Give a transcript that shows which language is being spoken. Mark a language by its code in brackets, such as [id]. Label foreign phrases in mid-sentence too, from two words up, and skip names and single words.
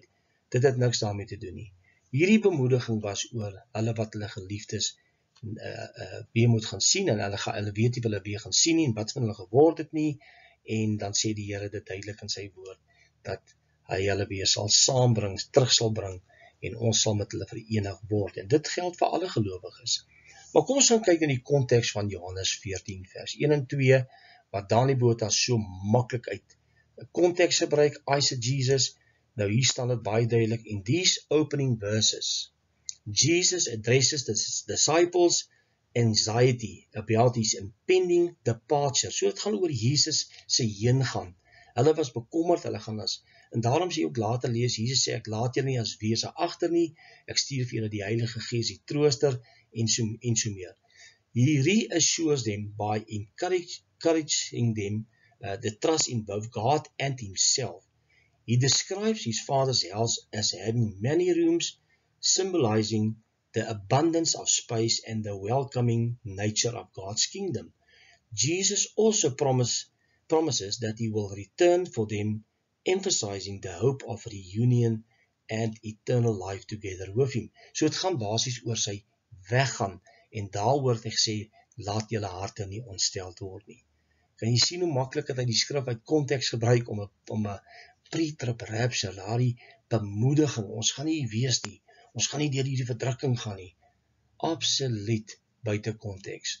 [af] Dit het niks daarmee te doen nie. Hierdie bemoediging was oor hulle wat hulle geliefdes weer moet gaan sien, en hulle weet nie wat hulle weer gaan sien nie, en wat van hulle geword het nie, en dan sê die Here dit duidelik in sy woord, dat hy hulle weer sal saambring, terug sal bring, en ons sal met hulle verenig word, en dit geld vir alle gelowiges. Maar kom ons gaan kyk in die konteks van Johannes 14 vers 1 en 2, wat Dani Botha so maklik uit konteks gebruik, eisegesis. Nou hier staan dit baie duidelik, [en] in these opening verses, Jesus addresses the disciples' anxiety about his impending departure. [af] So dit gaan oor Jesus se heengaan. Hulle was bekommerd, hulle gaan en daarom sê jy ook later lees, Jesus sê, ek laat julle nie as wese agter nie, ek stuur vir julle die Heilige Gees, die trooster, en so meer. [en] He reassures them by encouraging them the trust in both God and himself. He describes his Father's house as having many rooms, symbolizing the abundance of space and the welcoming nature of God's kingdom. Jesus also promises that he will return for them, emphasizing the hope of reunion and eternal life together with him. [af] So het gaan basies oor sy weggaan, en daar word hy gesê, laat julle harte nie ontsteld word nie. Kan jy sien hoe maklik dat hy die skrif uit konteks gebruik om 'n [en] pre-trib rapture, [af] daardie bemoediging, ons gaan nie wees nie, ons gaan nie deur hierdie verdrukking gaan nie, absoluut buite konteks.